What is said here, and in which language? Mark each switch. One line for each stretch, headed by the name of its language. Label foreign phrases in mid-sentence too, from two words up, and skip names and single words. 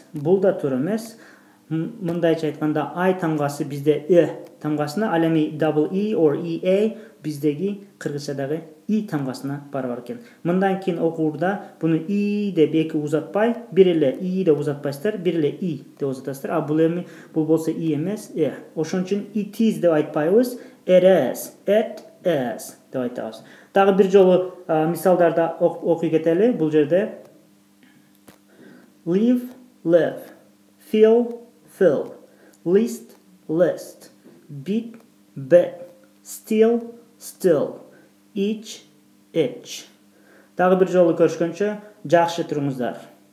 Kyrgyz: Бул да туура эмес. Мындайча айтканда I тамгасы бизде тамгасына, ал эми
English: double E or EA
Kyrgyz: биздеги кыргызчадагы И тамгасына барабар экен. Мындан кийин окуурда буну И деп эки узатпай, бир эле И деп узатпайсыздар, бир эле И деп узатасыздар. Бул болсо И эмес, Ошон үчүн
English: it is
Kyrgyz: деп айтпайбыз,
English: it is
Kyrgyz: деп айтабыз. Дагы бир жолу мисалдарды окуй кетели. Бул жерде
English: live, feel, list, beat, still, each.
Kyrgyz: Дагы бир жолу көрүшкөнчө жакшы туруңуздар.